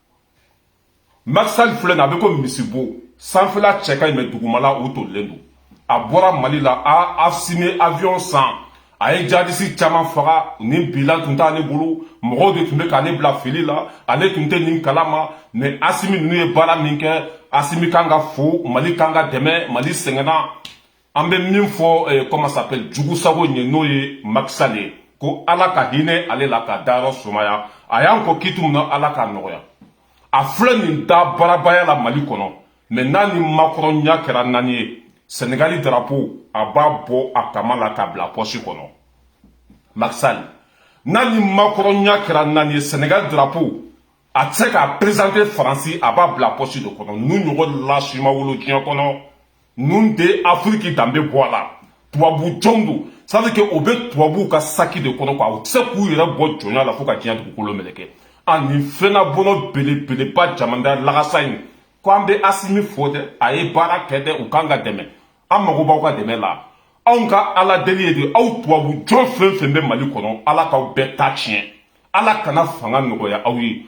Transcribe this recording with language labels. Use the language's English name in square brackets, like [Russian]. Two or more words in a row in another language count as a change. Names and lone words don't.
[Bambara] Macky Sall filɛ nin a bɛ ko misibo sanfɛla cɛ ka ɲi mais dugumala o tolilen don a bɔra Mali la a Asimi avion san a ye jadisi caman faga ni bilan tun t'ale bolo mɔgɔw de tun bɛ k'ale bila fili la ale tun tɛ nin kalama mais Asimi ninnu ye baara min kɛ Asimi kan ka fo Mali kan ka dɛmɛ Mali sɛgɛnna an bɛ min fɔ [French] comment ça s'appelle [Bambara] jugusago ɲɛ n'o ye Macky Sall ye ko ala ka hinɛ ale la ka dayɔrɔ sumaya a y'an kɔ kitu min na ala ka nɔgɔya a filɛ nin da baarabaya la Mali kɔnɔ mais n'a ni makɔrɔnya kɛra naani ye Sénégali drapeau a b'a bɔ a kama la ka bila poche kɔnɔ Macky Sall n'a ni makɔrɔnya kɛra naani ye Sénégal drapeau a tɛ se k'a présenter Faransi a b'a bila poche de kɔnɔ ninnu ɲɔgɔn lasi ma wolo diɲɛ kɔnɔ ninnu de Afiriki danbe bɔ a la tubabu jɔnw don [French] ça veut dire que [Bambara] o bɛ tubabuw ka saki de kɔnɔ quoi u tɛ se k'u yɛrɛ bɔ jɔnya la fo ka diɲɛ dugukolo meleke nin fɛnna bɔnɔ belebeleba jamana lagasa in ko an bɛ Asimi fo dɛ a ye baara kɛ dɛ u kan ka dɛmɛ an mago b'aw ka dɛmɛ la anw ka ala deli ye de aw tubabu jɔn fɛn fɛn bɛ Mali kɔnɔ ala k'aw bɛɛ ta tiɲɛ ala kana fanga nɔgɔya aw ye